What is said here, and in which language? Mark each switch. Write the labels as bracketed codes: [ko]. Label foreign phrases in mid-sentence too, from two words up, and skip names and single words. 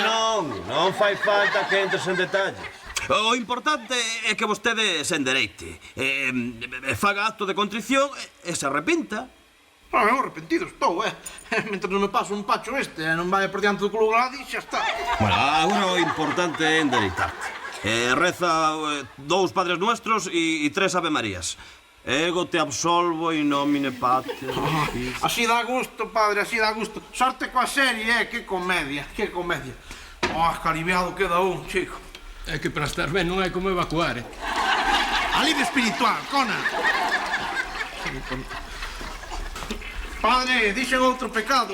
[gl] Non fai falta que entres en detalles. O importante é que vostede se endereite, faga acto de contrición e se arrepinta. Eu arrepentido estou, Mentre non me paso un pacho e non vai por diante do Club Gladys, xa está. Bueno, agora o importante é endereitarte. Reza 2 Padres Nuestros e 3 Ave Marías. [la] Ego te absolvo in nomine Patris. [gl] Así dá gusto, padre, así dá gusto. Sorte coa serie, que comedia, que comedia. Que aliviado queda un, chico. É que para estar ben non hai como evacuar, Alivio espiritual, Cona. Padre, dixen outro pecado.